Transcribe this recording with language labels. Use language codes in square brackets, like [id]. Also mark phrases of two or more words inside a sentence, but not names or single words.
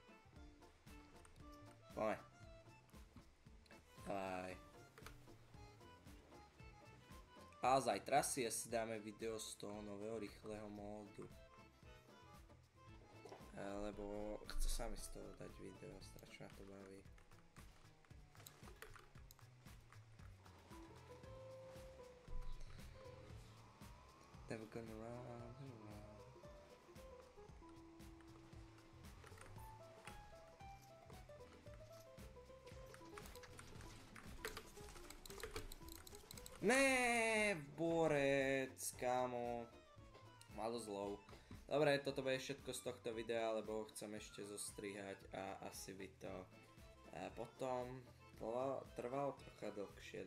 [sk] Poďme. Aj. A zajtra si asi dáme video z toho nového rýchleho módu. Lebo chce sa mi z toho dať video, strašne ma to baví. [en] Never gonna run around. [sk] Ne, borec, kámo. Malo zlov. Dobre, toto bude všetko z tohto videa, lebo ho chcem ešte zostrihať a asi by to potom trvalo trocha dlhšie.